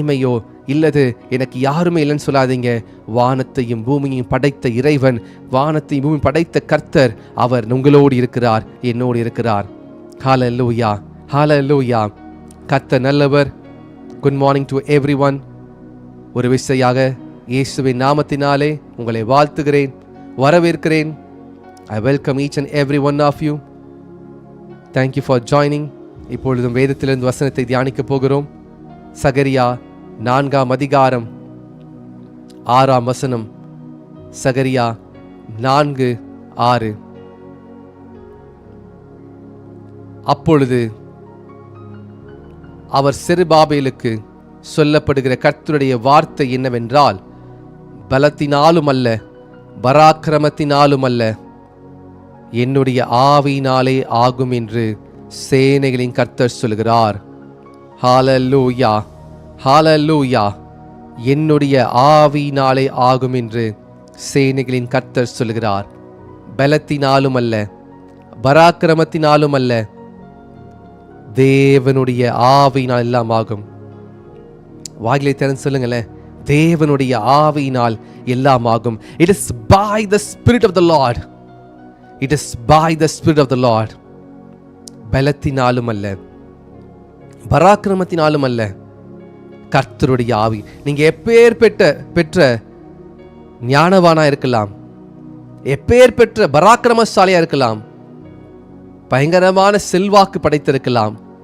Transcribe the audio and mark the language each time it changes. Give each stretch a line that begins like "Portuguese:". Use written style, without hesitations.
Tamil: இமையோ இல்லது எனக்கு யாருமே இல்லைன்னு சொல்லாதீங்க. வானத்தையும் பூமியையும் படைத்த இறைவன், வானத்தையும் பூமி படைத்த கர்த்தர், அவர் உங்களோடு இருக்கிறார், என்னோடு இருக்கிறார். ஹல்லேலூயா, ஹல்லேலூயா. கர்த்தர் நல்லவர்.
English: Good morning to everyone.
Tamil: ஒரு விசையாக இயேசுவின் நாமத்தினாலே உங்களை வாழ்த்துகிறேன், வரவேற்கிறேன்.
English: I welcome each and every one of you. Thank you for joining.
Tamil: இப்பொழுதும் வேதத்திலிருந்து வசனத்தை தியானிக்க போகிறோம். சகரியா 4ஆம் அதிகாரம் 6ஆம் வசனம். சகரியா 4:6. அப்பொழுது அவர் செருபாபேலுக்கு சொல்லப்படுகிற கர்த்தருடைய வார்த்தை என்னவென்றால், பலத்தினாலும் அல்ல, பராக்கிரமத்தினாலும் அல்ல, என்னுடைய ஆவியினாலே ஆகும் என்று சேனைகளின் கர்த்தர் சொல்கிறார். ஹல்லேலூயா, ஹல்லேலூயா. என்னுடைய ஆவியினாலே ஆகும் என்று சேனைகளின் கர்த்தர் சொல்கிறார். பலத்தினாலும் அல்ல, பராக்கிரமத்தினாலும் அல்ல, தேவனுடைய ஆவியினால் எல்லாம் ஆகும். வாயிலை திறந்து சொல்லுங்களேன், தேவனுடைய ஆவியினால் எல்லாம் ஆகும்.
English: It is by the Spirit of the Lord. It is by the Spirit of the Lord.
Tamil: பலத்தினாலும் அல்ல, பராக்கிரமத்தினாலும் அல்ல, கர்த்தருடைய ஆவி. நீங்க எப்பேர் பெற்ற ஞானவானா இருக்கலாம், எப்பேர் பெற்ற பராக்கிரமசாலியா இருக்கலாம், பயங்கரமான செல்வாக்கு படைத்திருக்கலாம்.